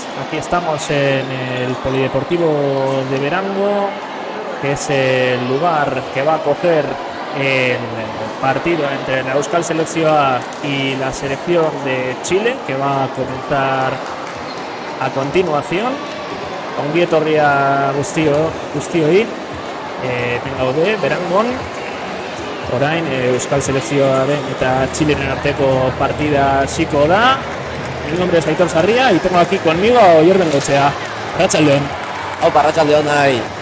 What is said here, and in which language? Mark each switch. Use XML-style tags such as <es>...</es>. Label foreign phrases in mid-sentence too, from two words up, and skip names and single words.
<es>Aquí estamos en el Polideportivo de Verango, que es el lugar que va a acoger el partido entre la Euskal Selección A y la selección de Chile, que va a comenzar a continuación.</es> <eu>Ongi etorria guztioi, gaude Berangon. Orain Euskal Selekzioaren eta Chileren arteko partida hasiko da.</eu> <es>Mi nombre es Aitor Sarria y tengo aquí conmigo a Oyer Bengoechea.</es> <eu>Arratsaldeon. Opa, arratsaldeon ahí.</eu>